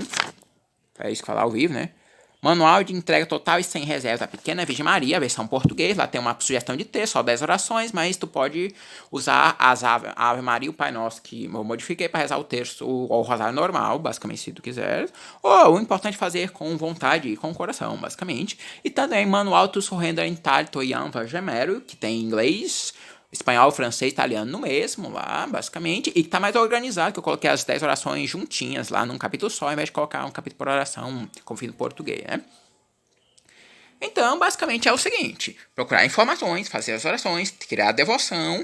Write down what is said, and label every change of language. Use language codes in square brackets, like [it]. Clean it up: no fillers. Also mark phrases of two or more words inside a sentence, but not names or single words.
[pt] É isso que falar ao vivo, né? Manual de entrega total e sem reserva da Pequena Virgem Maria, versão português. Lá tem uma sugestão de texto, só 10 orações, mas tu pode usar as Ave Maria e o Pai Nosso, que eu modifiquei para rezar o texto ou o rosário normal, basicamente, se tu quiser. Ou o importante é fazer com vontade e com coração, basicamente. E também manual tu surrender in talito iam gemero, que tem em inglês, espanhol, francês, italiano no mesmo lá, basicamente. E que tá mais organizado, que eu coloquei as 10 orações juntinhas lá num capítulo só, ao invés de colocar um capítulo por oração, como fiz no português, né? Então, basicamente é o seguinte: procurar informações, fazer as orações, criar a devoção.